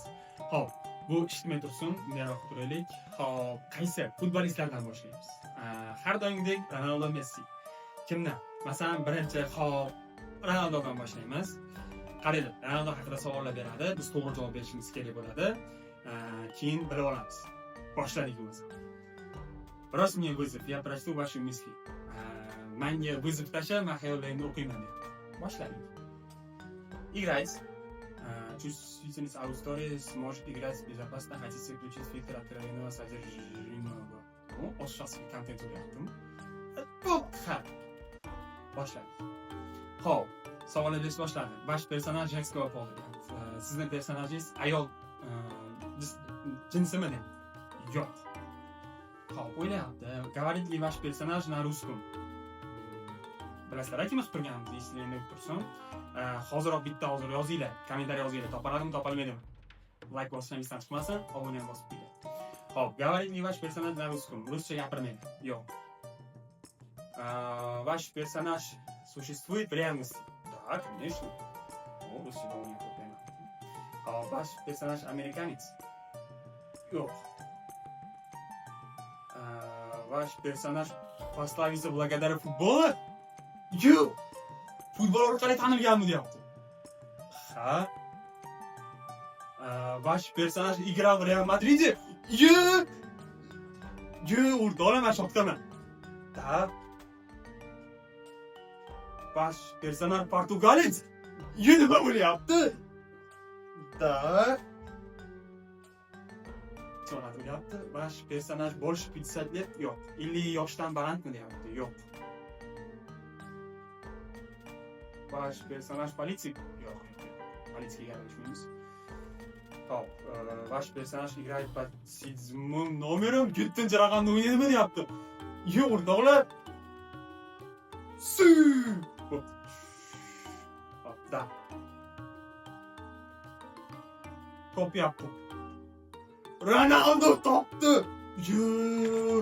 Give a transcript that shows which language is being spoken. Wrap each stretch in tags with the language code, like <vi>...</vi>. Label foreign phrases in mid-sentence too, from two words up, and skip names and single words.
<uz>Hop, bu eshitmay tursin, bunday turaylik. Hop, qaysi futbolistlardan boshlaymiz? Har doimgidek Ronaldo, Messi. Kimdan? Masalan, birinchi hop Ronaldodan boshlaymiz. Qaraylik, Ronaldo haqida savollar beradi, biz to'g'ri javob berishimiz kerak bo'ladi. Keyin bilib olamiz. Boshladik bo'lmasa.</uz> <ru>Раз мне вызов, я прочту ваши мысли.</ru> <uz>Menga вызов tasha, men xayollarimni o'qiyman deb. Boshladik.</uz> <ru>Играть. Чувствительность аудитории сможет играть безопасно, хотите включить фильтр откровенного содержимого. Ну, сейчас контент</ru> <uz>ulyaptim. Boshladik. Hop, savollar berish boshladi.</uz> <ru>Ваш персонаж женского пола.</ru> <uz>Sizning personajingiz ayol jinsimi deb. Yo'q. Hop, o'ylayapti.</uz> <ru>Говорит ли ваш персонаж на русском?</ru> <uz>Bilasizlar, aytmoqchi turganimiz, esingizda tursin. Hozirroq bitta yozinglar, kommentariy yozinglar, topaladimi, topolmaydimi? Like bosishingizdan chiqmasin, obuna bosib qo'ying. Hop,</uz> <ru>говорит ли ваш персонаж на русском?</ru> <uz>Ruscha gapirmaydi. Yo'q.</uz> <ru>Ваш персонаж существует в реальности? Да, конечно.</ru> <uz>Ruscha obuna qo'ying. Hop,</uz> <ru>ваш персонаж американец? Yo'q. Ваш персонаж прославился благодаря футболу?</ru> <uz>Yo'q. Futbol orqali tanilganmi deyapti. Ha?</uz> <ru>Ваш персонаж играл в Real Madrid?</ru> <uz>Yo'q. Yo'q, o'rtoqlar, shokdaman. Da.</uz> <ru>Ваш персонаж portugalец?</ru> <uz>Yo'q, nima bo'lyapti? Da. So'rayapti.</uz> <ru>Ваш персонаж больше 50 лет?</ru> <uz>Yo'q. 50 yoshdan balandmi deyapti? Yo'q.</uz> <ru>Ваш персонаж полиции?</ru> <uz>Yo'q. Politsiyaga aralashmaymiz. Hop,</uz> <ru>ваш персонаж играет под 7 номером</ru> <uz>7-chi raqamda o'ynaydimi deyapti. Yo'q, o'rtoqlar. Hop, da. Topyapti. Ronaldo topdi. Yo'q.</uz>